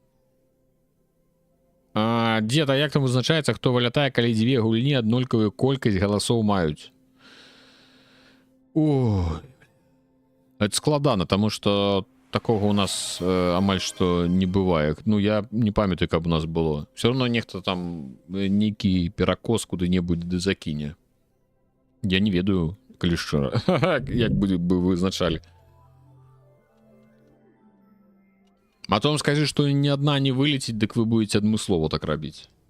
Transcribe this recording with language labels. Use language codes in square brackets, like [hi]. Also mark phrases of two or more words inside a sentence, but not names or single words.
[be] Дзед, а як там вызначаецца, хто вылятае, калі дзве гульні аднолькавую колькасць галасоў маюць? О, это складана, таму што такога у нас амаль што не бывае. Ну, я не памятаю, каб у нас было. [ru] Все равно [be] нехта там нейкі перакос куды-небудзь ды закіне. Я не ведаю, калі шчыра. Як бы вызначалі. А то вам скажи, што ні адна не вылеціць, дык вы будете адмыслова так рабіць.